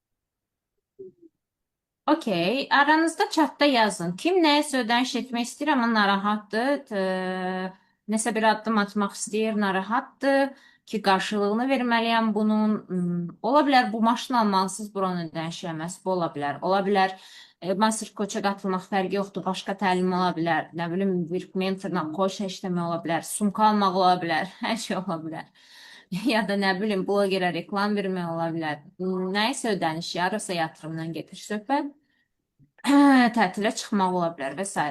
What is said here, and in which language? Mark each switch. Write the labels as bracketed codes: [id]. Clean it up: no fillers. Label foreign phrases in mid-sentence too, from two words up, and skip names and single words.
[az] Okey, aranızda chatda yazın. Kim nəyəsə ödəniş etmək istəyir, amma narahatdır, nəsə bir addım atmaq istəyir, narahatdır ki, qarşılığını verməliyəm bunun. Ola bilər bu maşını almalısınız, buranın ödəniş eləməsi, bu ola bilər. Ola bilər [en] master coach-a [az] qatılmaq fərqi yoxdur, başqa təlim ola bilər. Nə bilim, bir mentorla coach işləmək ola bilər, sumka almaq ola bilər, hər şey ola bilər. Ya da nə bilim, blogerə reklam vermək ola bilər. Nəyəsə ödəniş, yarısa yatırımdan gedir söhbət. Tətilə çıxmaq ola bilər və s.